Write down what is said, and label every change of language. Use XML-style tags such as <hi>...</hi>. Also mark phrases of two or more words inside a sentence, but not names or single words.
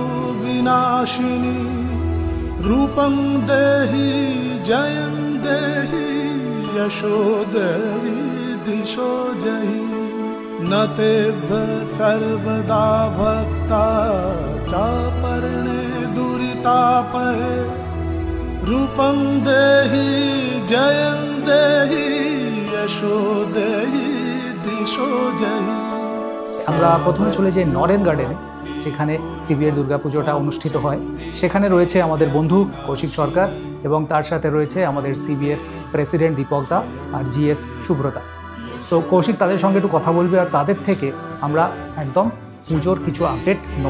<sa>विनाशिनी रूपं देहि जयं देहि यशो देहि दिशो जहि न तेभ्य सर्वदा भक्ता चापर्णे दुरितापहे रूपं देहि जयं देहि यशो देहि दिशो जहि।</sa> <bn>আমরা প্রথমে চলে যাই নরেন গার্ডেনে, যেখানে সিবিএর দুর্গাপুজোটা অনুষ্ঠিত হয়। সেখানে রয়েছে আমাদের বন্ধু কৌশিক সরকার এবং তার সাথে রয়েছে আমাদের সিবিএর প্রেসিডেন্ট দীপক দা আর জিএস শুভ্রতা। তো কৌশিক তাদের সঙ্গে একটু কথা বলবে আর তাদের থেকে আমরা একদম পুজোর কিছু আপডেট নেব।</bn>